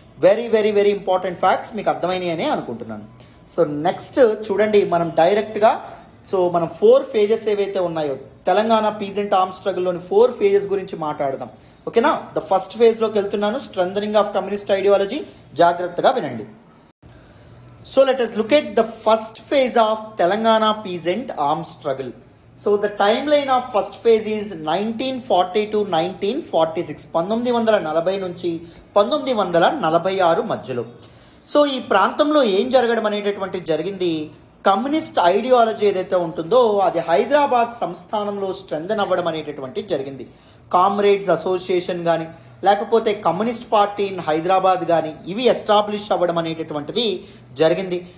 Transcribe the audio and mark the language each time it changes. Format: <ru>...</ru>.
<en>very very very important facts</en> <te>మీకు అర్థమైనాయి అని అనుకుంటున్నాను. సో నెక్స్ట్ చూడండి, మనం డైరెక్ట్గా మనం 4 ఫేజెస్ ఏవైతే ఉన్నాయో తెలంగాణ పీజెంట్ ఆర్మ్ స్ట్రగుల్లోని 4 ఫేజెస్ గురించి మాట్లాడదాం. ఓకేనా?</te> <en>the first ఫేజ్లోకి</en> <te>వెళ్తున్నాను,</te> <en>Strengthening of communist ideology.</en> <te>జాగ్రత్తగా వినండి.</te> <en>So let us look at the first phase of Telangana peasant armed struggle. So the timeline of first phase is 1940 to 1946.</en> <te>1940 నుంచి 1946 మధ్యలో. సో ఈ ప్రాంతంలో ఏం జరగడం అనేటటువంటి జరిగింది, కమ్యూనిస్ట్ ఐడియాలజీ ఏదైతే ఉంటుందో అది హైదరాబాద్ సంస్థానంలో స్ట్రెంథన్ అవ్వడం అనేటటువంటి జరిగింది. కామ్రేడ్స్ అసోసియేషన్ కానీ లేకపోతే కమ్యూనిస్ట్ పార్టీ ఇన్ హైదరాబాద్ కానీ ఇవి ఎస్టాబ్లిష్ అవ్వడం అనేటటువంటిది జరిగింది.</te>